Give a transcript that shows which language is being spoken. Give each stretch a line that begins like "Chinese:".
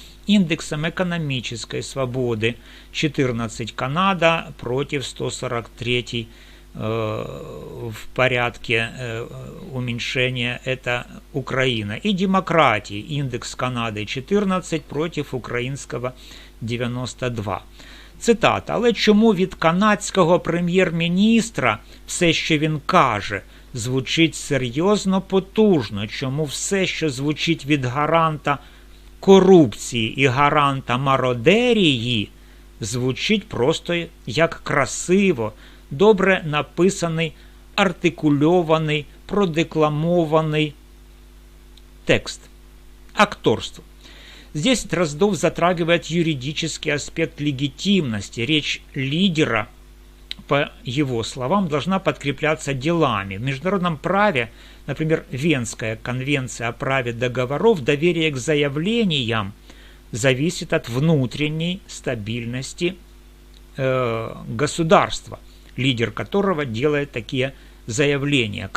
Russian: Индексом экономической свободы 14 Канада против 143 в порядке уменьшения это Украина. И демократии индекс Канады 14 против українського 92. Цитата.
Ukrainian: «Але чому від канадського прем'єр-міністра все, що він каже, звучить серйозно потужно? Чому все, що звучить від гаранта корупції і гаранта мародерії, звучить просто як красиво, добре написаний, артикульований, продекламований текст? Акторство».
Russian: Здесь Дроздов затрагивает юридический аспект легитимности. Речь лидера, по его словам, должна подкрепляться делами. В международном праве, например, Венская конвенция о праве договоров, доверие к заявлениям зависит от внутренней стабильности государства, лидер которого делает такие заявления.